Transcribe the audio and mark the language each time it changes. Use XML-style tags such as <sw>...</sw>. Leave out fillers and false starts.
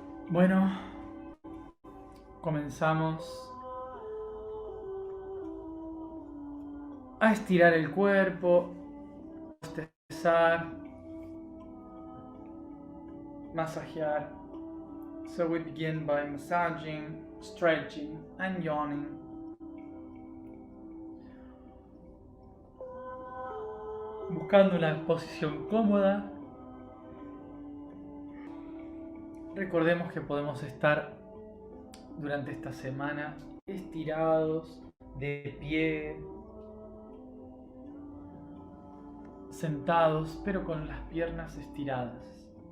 <es>Bueno, comenzamos a estirar el cuerpo, bostezar, masajear.</es> <en>So we begin by massaging, stretching and yawning.</en> <es>Buscando una posición cómoda. Recordemos que podemos estar durante esta semana estirados, de pie, sentados, pero con las piernas estiradas.</es>